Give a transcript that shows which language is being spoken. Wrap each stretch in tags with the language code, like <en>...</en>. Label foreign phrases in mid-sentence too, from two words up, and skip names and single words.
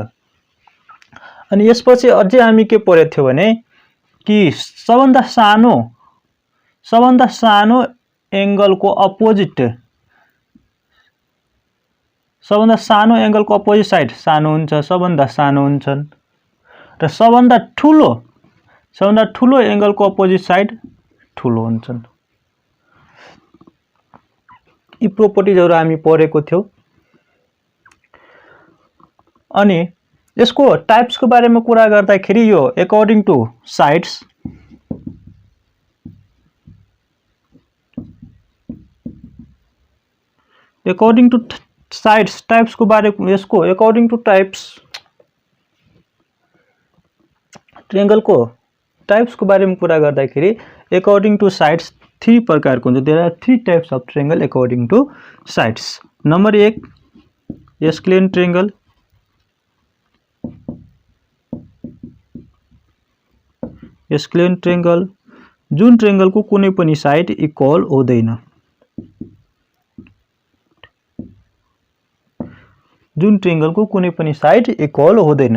<ne>अनि यसपछि अझै हामी के पढेको थियो भने कि सबभन्दा सानो एंगल को अपोजिट, सबभन्दा सानो एंगल को</ne> <en>opposite side</en> <ne>सानो हुन्छ, सबभन्दा सानो हुन्छन् र सबभन्दा ठूलो एंगल को</ne> <en>opposite side</en> <ne>ठूलो हुन्छन्। यी प्रोपर्टिजहरु हामी पढेको थियौ। अनि यसको टाइप्स को बारेमा कुरा गर्दाखेरि यो</ne> <en>according to sides, according to sides types</en> <ne>को बारे यसको</ne> <en>according to types,</en> <ne>ट्रायंगल को टाइप्स को बारे में कुरा गर्दाखेरि</ne> <en>according to sides</en> <ne>3 प्रकारको हुन्छ।</ne> <en>There are 3 types of triangle according to sides.</en> <ne>नंबर 1</ne> <en>scalene triangle, scalene triangle</en> <ne>जुन ट्रायंगल को कुनै पनि</ne> <en>side equal</en> <ne>हुँदैन, जुन ट्रायंगल को कुनै पनि</ne> <en>side equal</en> <ne>हुँदैन।</ne>